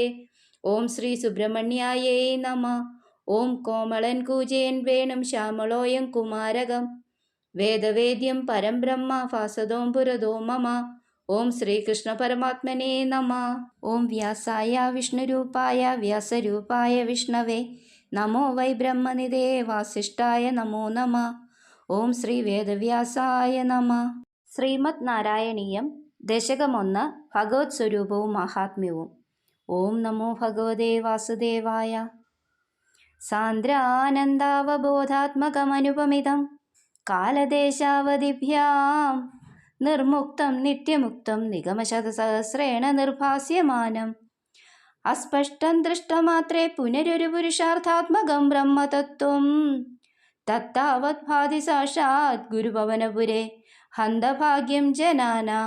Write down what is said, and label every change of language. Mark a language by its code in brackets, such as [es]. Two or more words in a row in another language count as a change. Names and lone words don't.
[sa] ओम श्री सुब्रह्मण्यायै नमः. ओम कोमलं कूजयन् वेणुं श्यामलोऽयं कुमारकं वेदवेद्यं परं ब्रह्म फासदों पुरदो मम. ओम श्रीकृष्ण परमात्मने नमः. ओम व्यासाय विष्णुरूपाय व्यासरूपाय विष्णवे नमो वै ब्रह्मनिधे वासिष्ठाय नमो नमः. ओम श्री വേദവ്യാസായ നമഃ. [ml] ശ്രീമദ് നാരായണീയം ദശകം 1 ഭഗവത് സ്വരൂപവും മഹാത്മ്യവും. [sa] ഓം നമോ ഭഗവതേ വാസുദേവായ. സാന്ദ്രാനന്ദാവബോധാത്മകമനുപമിതം കാലദേശാവധിഭ്യാം നിർമുക്തം നിത്യമുക്തം നിഗമശതസഹസ്രേണ നിർഭാസ്യമാനം അസ്പഷ്ടം ദൃഷ്ടമാത്രേ പുനരൊരു പുരുഷാർത്ഥാത്മകം ബ്രഹ്മതത്വം തത്താവത് ഭാതി സാക്ഷാത് ഗുരുഭവനപുരേ ഹന്തഭാഗ്യം ജനാനാം.